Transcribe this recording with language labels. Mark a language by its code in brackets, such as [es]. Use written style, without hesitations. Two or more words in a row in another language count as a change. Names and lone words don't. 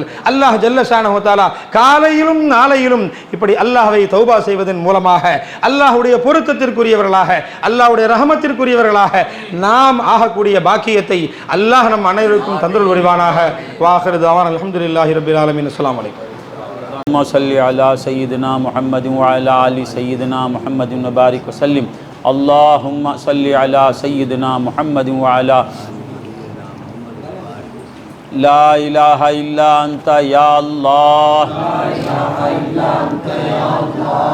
[ta] அல்லாஹ் [ar] جل شأنه تعالى [ta] காலையிலும் நாளையிலும் இப்படி அல்லாஹ்வை தௌபா செய்வதன் மூலமாக அல்லாஹ்வுடைய பொருத்தத்திற்குரியவர்களாக, அல்லாஹ்வுடைய ரஹமத்திற்குரியவர்களாக நாம் ஆகக்கூடிய பாக்கியத்தை அல்லாஹ் நம் அனைவருக்கும் தந்தருள் புரிவானாக. [ar] وآخر دعوانا الحمد لله رب العالمين. السلام عليكم. اللهم صل على سيدنا محمد وعلى آل سيدنا محمد وبارك وسلم. اللهم صل على سيدنا محمد وعلى لا إله إلا أنت يا الله، لا إله إلا أنت يا الله،